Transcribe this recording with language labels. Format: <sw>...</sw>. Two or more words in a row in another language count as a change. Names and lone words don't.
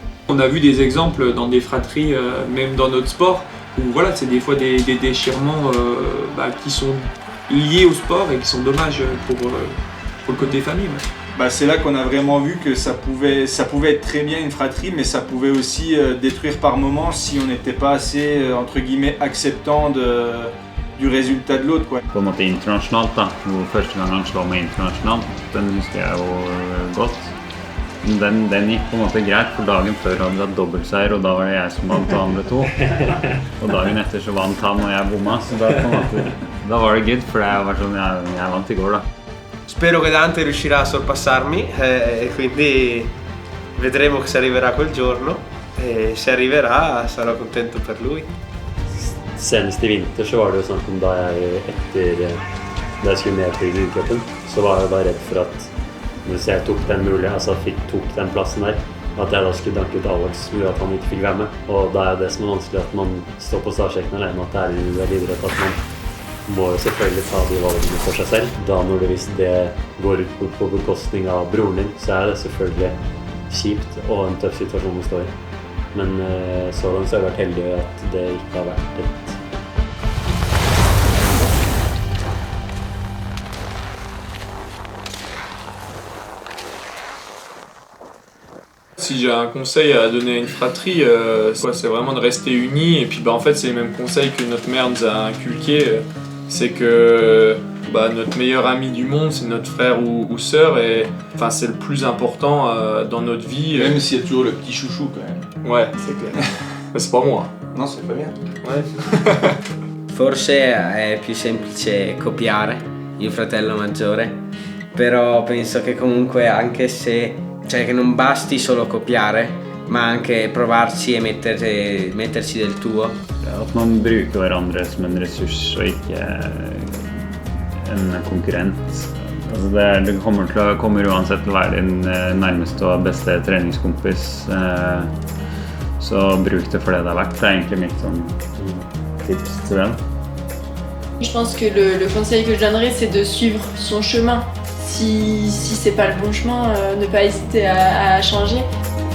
<fr>On a vu des exemples dans des fratries, même dans notre sport, où voilà, c'est des fois des déchirements qui sont liés au sport et qui sont dommages pour le côté famille. Ouais. C'est là qu'on a vraiment vu que ça pouvait être très bien une fratrie, mais ça pouvait aussi détruire par moments si on n'était pas assez, entre guillemets, acceptant du résultat de l'autre, quoi.</fr> <no>På en måte internasjonalt da, hvor første gang han slår meg internasjonalt, den husker jeg jo godt. Den gikk på en måte greit, for dagen før hadde vi hatt dobbeltseier, og da var det jeg som vant og andre to. Og dagen etter så vant han og jeg bomma, så da, på en måte, da var det good, for jeg var sånn, jeg vant i går da.</no> <it>Spero che Dante riuscirà a sorpassarmi e quindi vedremo se arriverà quel giorno, e se arriverà sarò contento per lui.</it> <no>Senest i vinter så var det jo snakk om da jeg skulle med på Gullcupen, så var jeg da redd for at hvis jeg tok den mulig, altså tok den plassen der, at jeg da skulle danke ut Alex, gjorde at han ikke fikk være med. Og da er det som er vanskelig at man står på startsjekken alene, at det er idrett, at man må jo selvfølgelig ta de valgene for seg selv. Da hvis det går ut på bekostning av broren din, så er det selvfølgelig kjipt og en tøff situasjon å stå i. men så langt så har jeg vært heldig at det ikke har vært et</no> <fr>Si j'ai un conseil à donner à une fratrie, c'est vraiment de rester unis. Et puis en fait, c'est les mêmes conseils que notre mère nous a inculqués. C'est que notre meilleur ami du monde, c'est notre frère ou sœur. Et c'est le plus important dans notre vie. Même s'il y a toujours le petit chouchou quand même. Ouais, c'est clair. Mais c'est pas moi. Non, c'est pas bien. Ouais.</fr> <it>Forse è più semplice copiare il fratello maggiore, però penso che comunque anche se che non basti solo copiare, ma anche provarci e metterci del tuo.</it> <no>At man bruker hverandre som en ressurs og ikke en konkurrent. Altså det kommer uansett til å være din nærmeste og beste treningskompis. Så bruk det for det det er verdt. Det er egentlig mitt tips til den.</no> <fr>Je pense que le conseil que je donnerais, c'est de suivre son chemin. Si c'est pas le bon chemin, ne pas hésiter à changer.</fr>